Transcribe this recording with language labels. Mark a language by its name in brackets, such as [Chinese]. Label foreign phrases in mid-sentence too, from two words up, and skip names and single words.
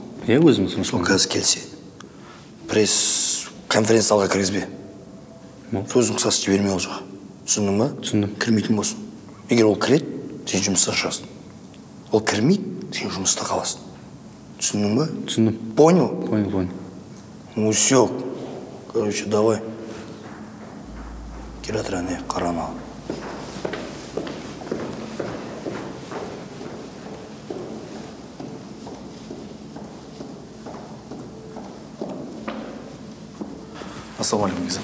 [Kazakh] Иә, өзіміз Руслан. Сол қазір келсе. Пресс-конференцияларға кіргізбе. Сөздің қысқасы жібермей ол жаққа. Түсіндің ба? Түсіндім. Кірмейтін болсын. Егер ол кіреді, сен жұмыста шығасың. Ол кірмейді, сен жұмыста қаласың. Түсіндің ба? Түсіндім. [Russian] Понял? Понял. Ну все. Короче, давай. [Kazakh] Келатыране, қарама. Ассалаумалейкум, Бекзат.